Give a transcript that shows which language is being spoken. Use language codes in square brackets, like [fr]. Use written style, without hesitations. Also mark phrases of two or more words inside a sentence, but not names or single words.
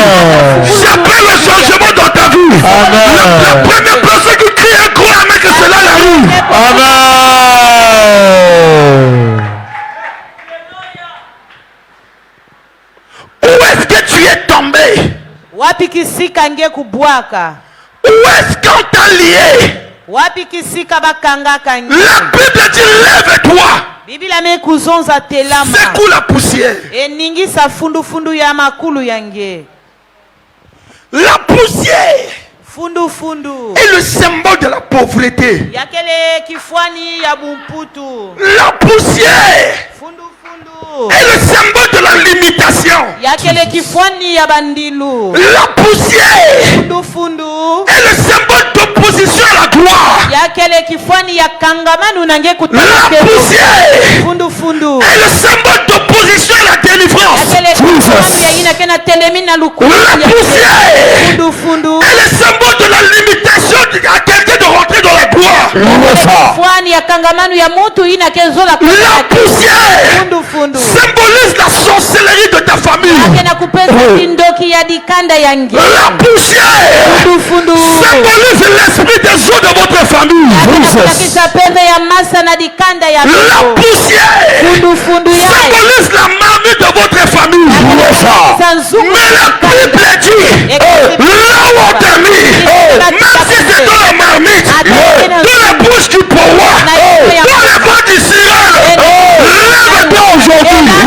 [fr] Amen. J'appelle le changement dans ta vie. Amen. La première personne qui crie un grand amen que cela arrive. Amen. Où est-ce que tu es tombé? [kg] Wapi kisika nge kubwaka. [fr] Où est-ce qu'on t'a lié? [kg] Wapi kisika bakanga kangi. [fr] La Bible dit lève-toi. [kg] Biblia me kuzonza telama. [fr] Secoue la poussière. [kg] Ningisa fundu fundu ya makulu yange. [fr] La poussière [kg] fundu fundu [fr] est le symbole de la pauvreté. [kg] yakele kifuani ya bumputu [fr] La poussière [kg] fundu fundu [fr] est le symbole de la limitation. [kg] yakele kifuani ya bandilu [fr] La poussière [kg] fundu fundu [fr] est le symbole d'opposition à la gloire. [kg] yakele kifuani ya kangamanu nange [fr] La kutake poussière [kg] fundu fundu [fr] est le symbole d'opposition à la délivrance. [kg] yakele kifuani ya ina kena telemi na lukulu [fr] La poussière [kg] fundu fundu [fr] est le symbole de la limitation à quelqu'un de rentrer dans la gloire. [kg] kifuani ya kangamanu ya mutu ina kezola [fr] La poussière [kg] fundu fundu [fr] symbolise la sorcellerie de ta famille. [kg] akena kupesa kindoki ya dikanda yangi [fr] La poussière [kg] fundu fundu [fr] symbolise l'esprit des eaux de votre famille. [kg] akisa pembe ya masa na dikanda ya [fr] La poussière [kg] fundu fundu ya [fr] symbolise la marmite de votre famille. Mais la Bible dit, là où on t'a mis, même si c'est dans la marmite, dans la bouche du pouvoir, dans les voies du ciel, lève-toi aujourd'hui.